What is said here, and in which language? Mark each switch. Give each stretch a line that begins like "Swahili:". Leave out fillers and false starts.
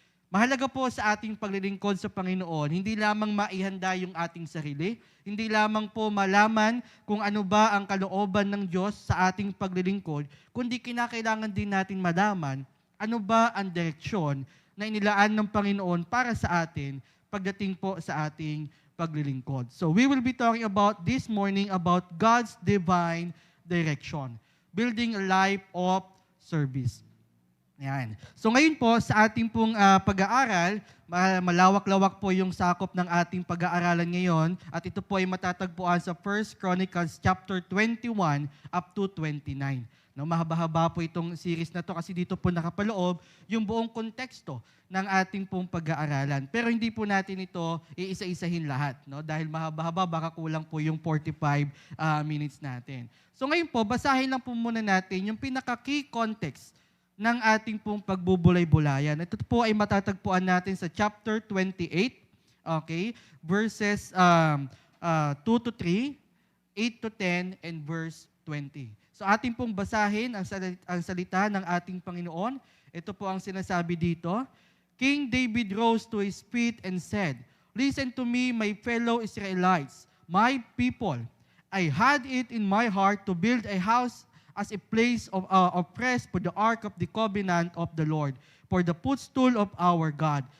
Filipino: Mahalaga po sa ating paglilingkod sa Panginoon, hindi lamang maihanda yung ating sarili, hindi lamang po malaman kung ano ba ang kalooban ng Diyos sa ating paglilingkod, kundi kinakailangan din natin malaman ano ba ang direksyon na inilaan ng Panginoon para sa atin pagdating po sa ating paglilingkod.
English: So we will be talking about this morning about God's divine direction, building a life of service.
Filipino: Yan. So ngayon po sa ating pong pag-aaral, malawak-lawak po yung sakop ng ating pag-aaralan ngayon at ito po ay matatagpuan sa 1 Chronicles chapter 21 up to 29. No, mahaba-haba po itong series na to kasi dito po nakapaloob yung buong konteksto ng ating pong pag-aaralan. Pero hindi po natin ito iisa-isahin lahat, no? Dahil mahaba-haba, baka kulang po yung 45 minutes natin. So ngayon po, basahin lang po muna natin yung pinaka-key context ng ating pong pagbubulay-bulayan. Ito po ay matatagpuan natin sa chapter 28, okay,
English: verses 2 to 3, 8 to 10, and verse 20.
Filipino: So ating pong basahin ang salita ng ating Panginoon. Ito po ang sinasabi dito.
English: King David rose to his feet and said, "Listen to me, my fellow Israelites, my people. I had it in my heart to build a house as a place of rest for the ark of the covenant of the Lord, for the footstool of our God.